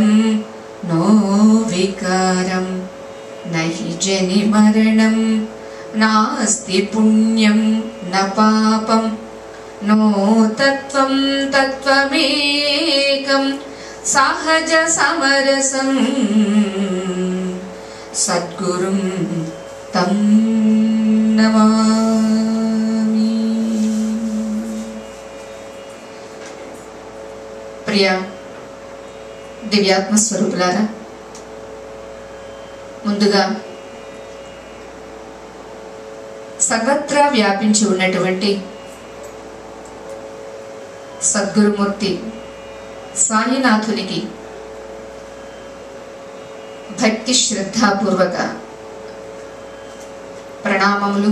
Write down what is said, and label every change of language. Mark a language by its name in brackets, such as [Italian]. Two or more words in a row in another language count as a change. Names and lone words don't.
[Sanskrit] नो विकारं न हि जनिमरणं नास्ति पुण्यं न पापं नो तत्त्वं तत्त्वमेकं सहज समरसं सद्गुरुं तं नमामि। [Telugu] प्रिय దివ్యాత్మ స్వరూపులారా, ముందుగా సర్వత్రా వ్యాపించి ఉన్నటువంటి సద్గురుమూర్తి సాయినాథునికి భక్తి శ్రద్ధాపూర్వక ప్రణామములు.